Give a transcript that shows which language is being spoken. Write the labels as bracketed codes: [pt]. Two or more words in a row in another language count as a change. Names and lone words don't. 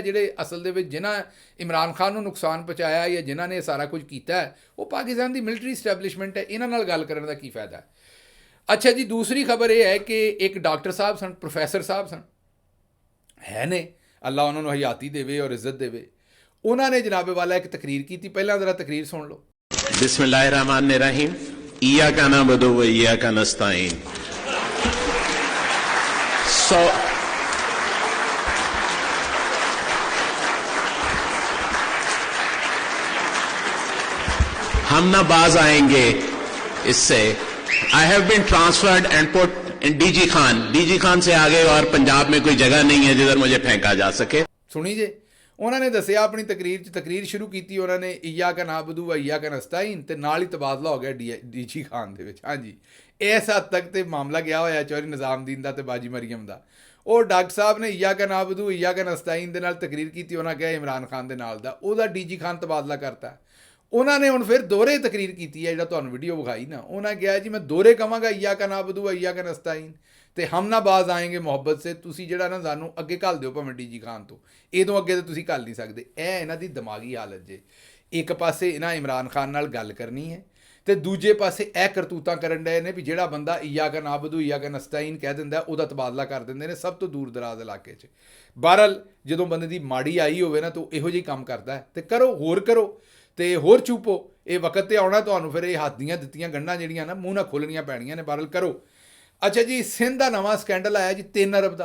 [pa] ਜਿਹੜੇ ਅਸਲ ਦੇ ਵਿੱਚ ਜਿਨ੍ਹਾਂ ਇਮਰਾਨ ਖਾਨ ਨੂੰ ਨੁਕਸਾਨ ਪਹੁੰਚਾਇਆ ਜਾਂ ਜਿਨ੍ਹਾਂ ਨੇ ਸਾਰਾ ਕੁਝ ਕੀਤਾ ਉਹ ਪਾਕਿਸਤਾਨ ਦੀ ਮਿਲਟਰੀ ਸਟੈਬਲਿਸ਼ਮੈਂਟ ਹੈ, ਇਹਨਾਂ ਨਾਲ ਗੱਲ ਕਰਨ ਦਾ ਕੀ ਫਾਇਦਾ। ਅੱਛਾ ਜੀ, ਦੂਸਰੀ ਖਬਰ ਇਹ ਹੈ ਕਿ ਇੱਕ ਡਾਕਟਰ ਸਾਹਿਬ ਸਨ, ਪ੍ਰੋਫੈਸਰ ਸਾਹਿਬ ਸਨ, ਹੈ ਨੇ, ਅੱਲਾ ਉਹਨਾਂ ਨੂੰ ਹਯਾਤੀ ਦੇਵੇ ਔਰ ਇੱਜ਼ਤ ਦੇਵੇ। ਉਹਨਾਂ ਨੇ ਜਨਾਬੇ ਵਾਲਾ ਇੱਕ ਤਕਰੀਰ ਕੀਤੀ, ਪਹਿਲਾਂ ਜ਼ਰਾ ਤਕਰੀਰ ਸੁਣ ਲਓ। [ar] بسم الله الرحمن الرحيم إياك نعبد وإياك نستعين. [ur] ہم نہ باز آئیں گے اس سے. [en] I have been transferred and put in [ur] DG خان سے آگے اور پنجاب میں کوئی جگہ نہیں ہے جدھر مجھے پھینکا جا سکے. [pa] ਸੁਣੀ ਜੇ ਉਹਨਾਂ ਨੇ ਦੱਸਿਆ ਆਪਣੀ ਤਕਰੀਰ ਸ਼ੁਰੂ ਕੀਤੀ ਉਹਨਾਂ ਨੇ [ar] إياك نعبد وإياك نستعين [pa] ਤੇ ਨਾਲ ਹੀ ਤਬਾਦਲਾ ਹੋ ਗਿਆ DG ਖਾਨ ਦੇ ਵਿੱਚ। ਹਾਂਜੀ, ਇਸ ਹੱਦ ਤੱਕ ਤੇ ਮਾਮਲਾ ਗਿਆ ਹੋਇਆ ਚੌਧਰੀ ਨਿਜ਼ਾਮਦੀਨ ਦਾ ਤੇ ਬਾਜੀ ਮਰੀਮ ਦਾ। ਉਹ ਡਾਕਟਰ ਸਾਹਿਬ ਨੇ [ar] إياك نعبد وإياك نستعين [pa] ਦੇ ਨਾਲ ਤਕਰੀਰ ਕੀਤੀ, ਉਹਨਾਂ ਕਿਹਾ ਇਮਰਾਨ ਖਾਨ ਦੇ ਨਾਲ ਦਾ, ਉਹਦਾ DG ਖਾਨ ਤਬਾਦਲਾ ਕਰਤਾ। ਉਹਨਾਂ ਨੇ ਹੁਣ ਫਿਰ ਦੋਹਰੇ ਤਕਰੀਰ ਕੀਤੀ ਹੈ, ਜਿਹੜਾ ਤੁਹਾਨੂੰ ਵੀਡੀਓ ਵਿਖਾਈ ਨਾ, ਉਹਨਾਂ ਕਿਹਾ ਜੀ ਮੈਂ ਦੋਹਰੇ ਕਹਾਂਗਾ [ar] إياك نعبد وإياك نستعين [pa] ਤੇ [ur] ہم نہ باز آئیں گے محبت سے. [pa] ਤੁਸੀਂ ਜਿਹੜਾ ਨਾ ਸਾਨੂੰ ਅੱਗੇ ਘੱਲ ਦਿਓ ਭਾਵੇਂ DG ਖਾਨ ਤੋਂ, ਇਹਦੋਂ ਅੱਗੇ ਤਾਂ ਤੁਸੀਂ ਘੱਲ ਨਹੀਂ ਸਕਦੇ। ਇਹ ਇਹਨਾਂ ਦੀ ਦਿਮਾਗੀ ਹਾਲਤ ਜੇ। ਇੱਕ ਪਾਸੇ ਇਹਨਾਂ ਇਮਰਾਨ ਖਾਨ ਨਾਲ ਗੱਲ ਕਰਨੀ ਹੈ ਤੇ ਦੂਜੇ ਪਾਸੇ ਇਹ ਕਰਤੂਤਾਂ ਕਰਨ ਡਏ ਨੇ ਵੀ ਜਿਹੜਾ ਬੰਦਾ [ar] إياك نعبد وإياك نستعين [pa] ਕਹਿ ਦਿੰਦਾ ਉਹਦਾ ਤਬਾਦਲਾ ਕਰ ਦਿੰਦੇ ਨੇ ਸਭ ਤੋਂ ਦੂਰ ਦਰਾਜ਼ ਇਲਾਕੇ 'ਚ। ਬਹਰਹਾਲ ਜਦੋਂ ਬੰਦੇ ਦੀ ਮਾੜੀ ਆਈ ਹੋਵੇ ਨਾ ਤਾਂ ਇਹੋ ਜਿਹੀ ਕੰਮ ਕਰਦਾ ਤੇ ਕਰੋ, ਹੋਰ ਕਰੋ ਤੇ ਹੋਰ ਚੁੱਪੋ। ਇਹ ਵਕਤ ਤੇ ਆਉਣਾ ਤੁਹਾਨੂੰ, ਫਿਰ ਇਹ ਹੱਥ ਦੀਆਂ ਦਿੱਤੀਆਂ ਗੰਢਾਂ ਜਿਹੜੀਆਂ ਨਾ ਮੂੰਹ ਨਾਲ ਖੋਲ੍ਹਣੀਆਂ ਪੈਣੀਆਂ ਨੇ। ਬਹਰਹਾਲ ਕਰੋ। ਅੱਛਾ ਜੀ, ਸਿੰਧ ਦਾ ਨਵਾਂ ਸਕੈਂਡਲ ਆਇਆ ਜੀ 3 ਅਰਬ ਦਾ।